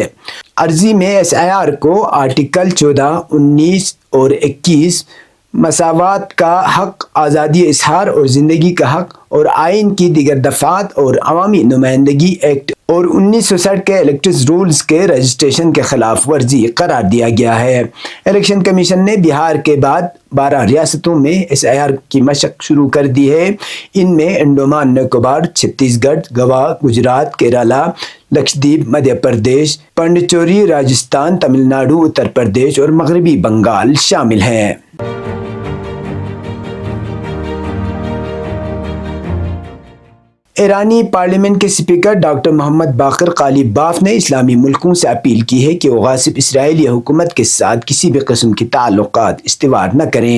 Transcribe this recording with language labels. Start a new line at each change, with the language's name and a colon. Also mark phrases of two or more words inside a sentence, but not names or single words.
Urdu: عرضی میں SIR کو آرٹیکل 14، 19 اور 21 مساوات کا حق، آزادی اظہار اور زندگی کا حق اور آئین کی دیگر دفعات اور عوامی نمائندگی ایکٹ اور 1960 کے الیکٹرز رولز کے رجسٹریشن کے خلاف ورزی قرار دیا گیا ہے۔ الیکشن کمیشن نے بہار کے بعد 12 ریاستوں میں SIR کی مشق شروع کر دی ہے۔ ان میں انڈومان نکوبار، چھتیس گڑھ، گوا، گجرات، کیرالہ، لکشدیپ، مدھیہ پردیش، پانڈیچیری، راجستھان، تمل ناڈو، اتر پردیش اور مغربی بنگال شامل ہیں۔ ایرانی پارلیمنٹ کے اسپیکر ڈاکٹر محمد باقر غالیباف نے اسلامی ملکوں سے اپیل کی ہے کہ وہ غاصب اسرائیلی حکومت کے ساتھ کسی بھی قسم کی تعلقات استوار نہ کریں۔